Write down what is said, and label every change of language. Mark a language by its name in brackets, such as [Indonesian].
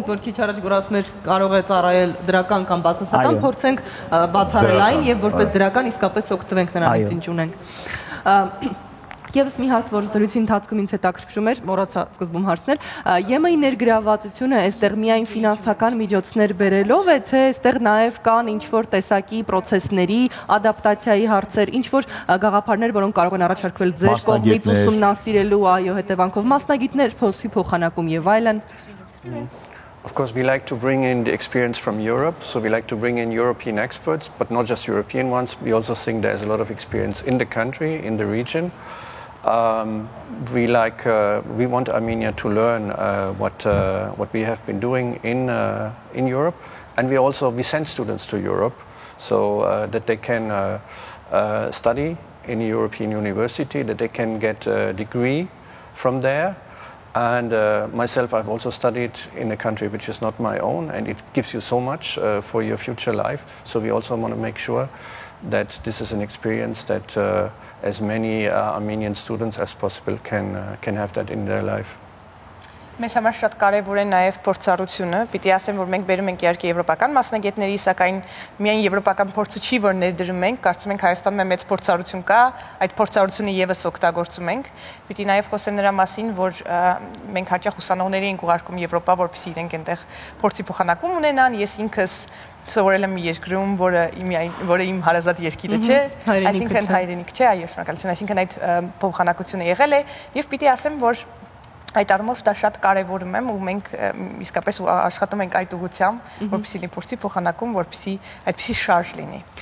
[Armenian] Որ քիչ առաջ որ ասում էր կարող է ծառայել դրական կամ բացասական, փորձենք բացառել այն եւ որպես դրական իսկապես օգտվենք նրանից ինչ ունենք։ Եվս մի հարց, որ զրույցի ընթացքում ինձ հետաքրքրում էր, մոռացա սկզբում հարցնել, ԵՄ-ի ներգրավվածությունը այստեղ միայն ֆինանսական միջոցներ բերելով է, թե այստեղ նաև կան ինչ-որ տեսակի պրոցեսների, ադապտացիայի հարցեր, ինչ-որ գաղափարներ, որոնք կարող են առաջարկվել ձեր կողմից ուսումնասիրելու, այո, հետևանքով մասնագետներ, փոսի փոխանակում եւ այլն։ [English] Of course, we like to bring in the experience from Europe, so we like to bring in European experts, but not just European ones. We also think there's a lot of experience in the country, in the region. We want Armenia to learn what we have been doing in Europe, and we send students to Europe so that they can study in a European university, that they can get a degree from there. And myself, I've also studied in a country which is not my own, and it gives you so much for your future life. So we also want to make sure that this is an experience that as many Armenian students as possible can have that in their life. [Armenian] Մեզ համար շատ կարևոր է նաև փորձառությունը։ Պիտի ասեմ, որ մենք բերում ենք իհարկե եվրոպական մասնագետների, սակայն միայն եվրոպական փորձը չի, որ ներդրում ենք, կարծում ենք Հայաստանում մեծ փորձառություն կա, այդ փորձառությունը եւս օգտագործում ենք։ Պիտի նաև խոսեմ նրա մասին, որ մենք հաճախ ուսանողների ենք ուղարկում Եվրոպա, որպեսզի իրենք այնտեղ փորձի փոխանակում ունենան։ Ես ինքս սովորել եմ երկրում, որը իմ հարազատ երկիրը չէ, այսինքն հայրենիք չէ, այո, շնորհակալություն, այսինքն այդ փոխանակությունը եղել է եւ պիտի ասեմ, որ այդ առումով դա շատ կարևորում եմ ու մենք իսկապես աշխատում ենք այդ ուղղությամբ, որպեսզի լինի փորձի փոխանակում, որպեսզի այդպիսի շարժ լինի։